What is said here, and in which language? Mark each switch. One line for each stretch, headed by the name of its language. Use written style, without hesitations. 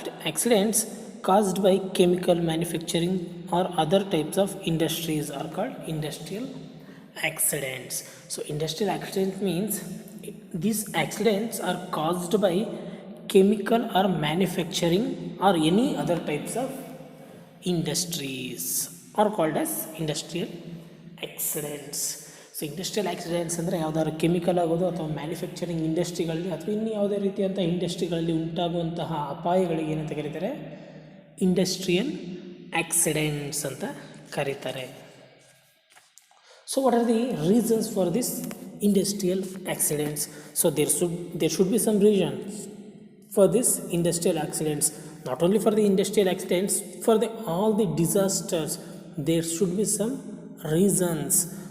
English: Accidents caused by chemical manufacturing or other types of industries are called industrial accidents. Industrial accident means these accidents are caused by chemical or manufacturing or any other types of industries are called as industrial accidents.
Kannada: Industrial accidents ಅಂದರೆ ಯಾವುದಾದ್ರು chemical ಆಗೋದು ಅಥವಾ manufacturing ಇಂಡಸ್ಟ್ರಿಗಳಲ್ಲಿ ಅಥವಾ ಇನ್ನು ಯಾವುದೇ ರೀತಿಯಂಥ ಇಂಡಸ್ಟ್ರಿಗಳಲ್ಲಿ ಉಂಟಾಗುವಂತಹ ಅಪಾಯಗಳಿಗೆ ಏನಂತ ಕರೀತಾರೆ, industrial accidents ಅಂತ ಕರೀತಾರೆ.
English: What are the reasons for this industrial accidents? There should be some reasons for this industrial accidents. Not only for the industrial accidents, for all the disasters there should be some reasons.